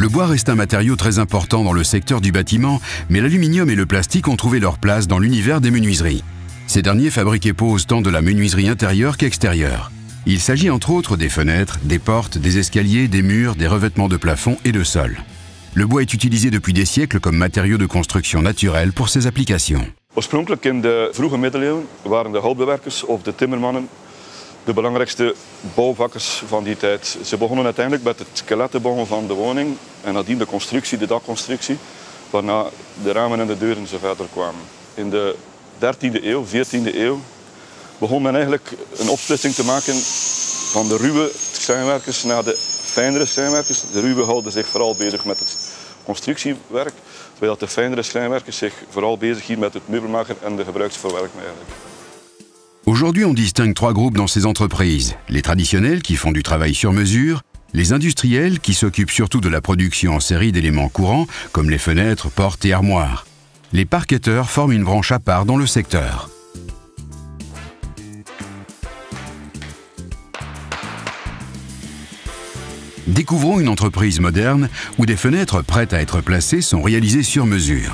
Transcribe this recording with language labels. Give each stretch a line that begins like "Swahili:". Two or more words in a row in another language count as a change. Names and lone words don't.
French: reste un matériau très important dans le secteur du bâtiment, mais l'aluminium et le plastique ont trouvé leur place dans l'univers des menuiseries. Ces derniers fabriquent et posent tant de la menuiserie intérieure qu'extérieure. Il s'agit entre autres des fenêtres, des portes, des escaliers, des murs, des revêtements de plafond et de sol. Le bois est utilisé depuis des siècles comme matériau de construction naturel pour ses applications.
Dutch: Oorspronkelijk in de vroege middeleeuwen waren de houtbewerkers of de timmermannen de belangrijkste bouwvakkers van die tijd. Ze begonnen uiteindelijk met het skelet te bouwen van de woning en nadien de constructie, de dakconstructie, waarna de ramen en de deuren zo verder kwamen. In de 13e eeuw, 14e eeuw begon men eigenlijk een opsplitsing te maken van de ruwe schrijnwerkers naar de fijnere schrijnwerkers. De ruwe houden zich vooral bezig met het constructiewerk, terwijl de fijnere schrijnwerkers zich vooral bezig hielden met het meubelmaker en de gebruiksvoorwerk eigenlijk.
French: Aujourd'hui, on distingue trois groupes dans ces entreprises. Les traditionnels qui font du travail sur mesure, les industriels qui s'occupent surtout de la production en série d'éléments courants, comme les fenêtres, portes et armoires. Les parquetteurs forment une branche à part dans le secteur. Découvrons une entreprise moderne où des fenêtres prêtes à être placées sont réalisées sur mesure.